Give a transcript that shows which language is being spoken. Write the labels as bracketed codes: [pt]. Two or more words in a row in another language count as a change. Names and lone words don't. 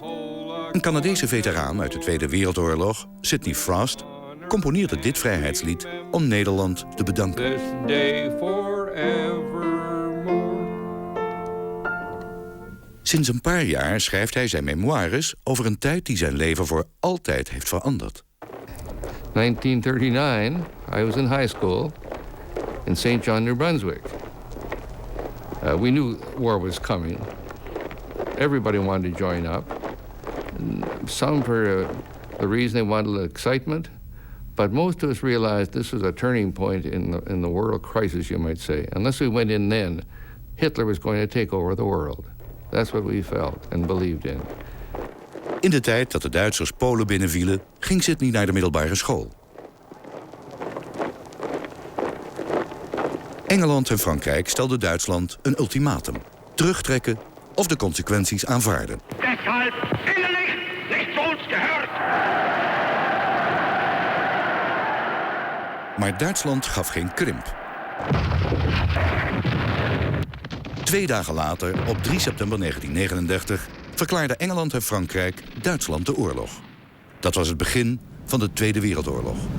[nl] Een Canadese veteraan uit de Tweede Wereldoorlog, Sidney Frost, componeerde dit vrijheidslied om Nederland te bedanken. Sinds een paar jaar schrijft hij zijn memoires over een tijd die zijn leven voor altijd heeft veranderd. [en] 1939, I was in high school in St. John, New Brunswick. We knew war was coming. Everybody wanted to join up. Some for the reason they wanted a little excitement, but most of us realized this was a turning point in the world crisis, you might say. Unless we went in then, Hitler was going to take over the world. That's what we felt and believed in. [nl] In de tijd dat de Duitsers Polen binnenvielen, ging Sidney naar de middelbare school. Engeland en Frankrijk stelden Duitsland een ultimatum. Terugtrekken of de consequenties aanvaarden. [de] Deshalb innerlich nicht zu uns gehört. [nl] Maar Duitsland gaf geen krimp. 2 dagen later, op 3 september 1939... verklaarden Engeland en Frankrijk Duitsland de oorlog. Dat was het begin van de Tweede Wereldoorlog.